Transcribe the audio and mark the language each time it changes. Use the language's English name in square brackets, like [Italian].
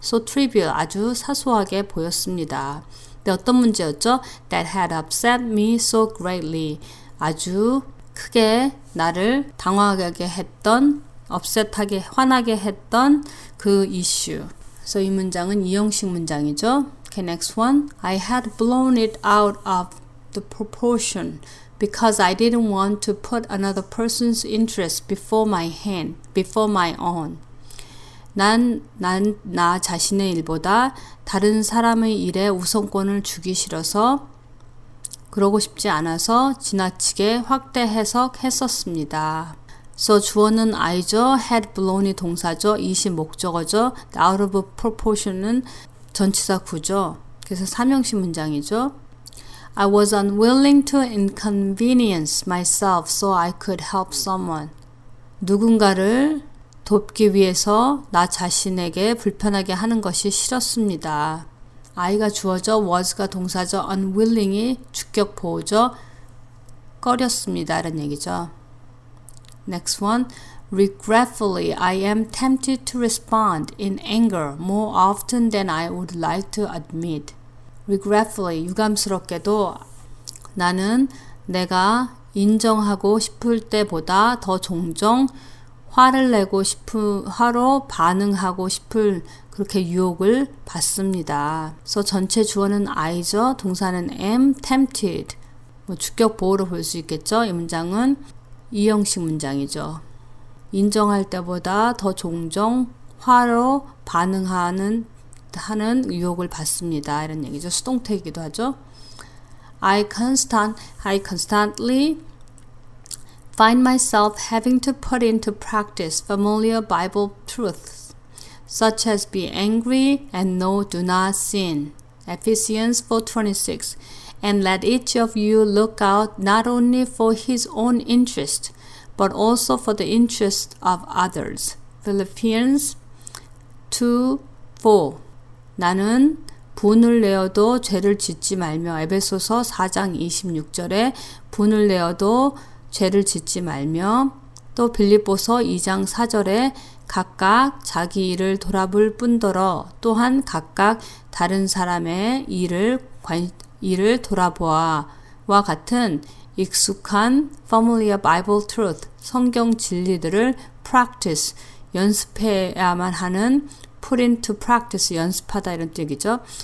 [English] so trivial, [Korean] 아주 사소하게 보였습니다. 근데 어떤 문제였죠? [English] That had upset me so greatly, [Korean] 아주 크게 나를 당황하게 했던, upset하게, 화나게 했던 그 이슈. 그래서 이 문장은 이형식 문장이죠. [English] Okay, next one. I had blown it out of the proportion because I didn't want to put another person's interest before my own. [Korean] 나 자신의 일보다 다른 사람의 일에 우선권을 주기 싫어서 그러고 싶지 않아서 지나치게 확대 해석했었습니다. So 주어는 I죠. had blown이 동사죠. it이 목적어죠. out of proportion은 전치사 구죠. 그래서 삼형식 문장이죠. [English] I was unwilling to inconvenience myself so I could help someone. [Korean] 누군가를 돕기 위해서 나 자신에게 불편하게 하는 것이 싫었습니다. I가 주어죠. was가 동사죠. unwilling이 주격 보호죠. 꺼렸습니다. 이런 얘기죠. [English] Next one. Regretfully, I am tempted to respond in anger more often than I would like to admit. [Korean] Regretfully, 유감스럽게도 나는 내가 인정하고 싶을 때보다 더 종종 화로 반응하고 싶을 그렇게 유혹을 받습니다. 그래서 전체 주어는 I죠. 동사는 am, tempted. 주격 보호로 볼 수 있겠죠. 이 문장은 이형식 문장이죠. 인정할 때보다 더 종종 화로 반응하는 유혹을 받습니다. 이런 얘기죠. 수동태이기도 하죠. [English] I constantly find myself having to put into practice familiar Bible truths, such as be angry and no, do not sin. Ephesians 4:26. And let each of you look out not only for his own interest, but also for the interest of others. Philippians 2:4. [Korean] 나는 분을 내어도 죄를 짓지 말며 에베소서 4장 26절에 분을 내어도 죄를 짓지 말며 또 빌립보서 2장 4절에 각각 자기 일을 돌아볼 뿐더러 또한 각각 다른 사람의 일을 돌아보아와 같은 익숙한 familiar Bible truth, 성경 진리들을 practice, 연습해야만 하는 put into practice, 연습하다 이런 뜻이죠.